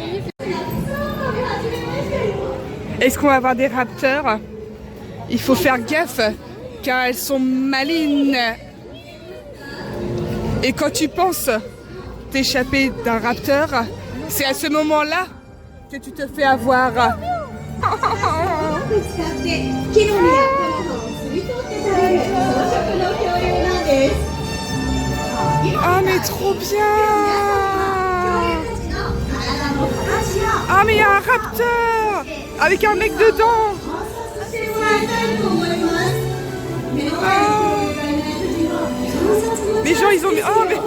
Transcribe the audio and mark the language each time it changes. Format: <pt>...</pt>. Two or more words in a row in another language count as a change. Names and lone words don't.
<fr>Est-ce qu'on va avoir des raptors? Il faut faire gaffe car elles sont malines. Et quand tu penses t'échapper d'un raptor, c'est à ce moment-là que tu te fais avoir.</fr> <ja>く使って木の実や木の葉を吸い取って食べる草食の恐竜なんです。</ja> <fr>Ah mais trop bien. Ah mais il y a un raptor avec un mec dedans. Ah. Les gens ils ont... Oh mais...</fr>